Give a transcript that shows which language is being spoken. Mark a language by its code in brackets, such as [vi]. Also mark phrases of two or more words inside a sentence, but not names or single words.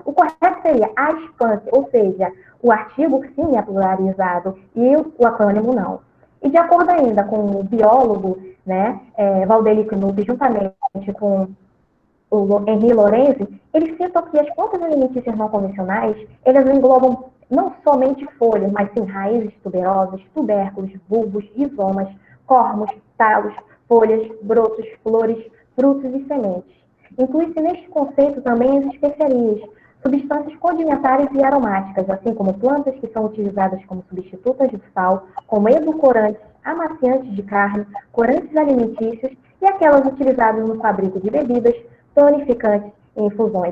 [pt] O correto seria as plantas, ou seja, o artigo sim é pluralizado e o acrônimo não. E de acordo ainda com o biólogo, né, Valdeli Knupp, juntamente com o Henri Lorenzi, eles citam que as plantas alimentícias não convencionais, elas englobam não somente folhas, mas sim raízes tuberosas, tubérculos, bulbos, rizomas, cormos, talos, folhas, brotos, flores, frutos e sementes. Inclui-se neste conceito também as especiarias, substâncias condimentares e aromáticas, assim como plantas que são utilizadas como substitutas do sal, como edulcorantes, amaciantes de carne, corantes alimentícios e aquelas utilizadas no fabrico de bebidas, tonificantes e infusões.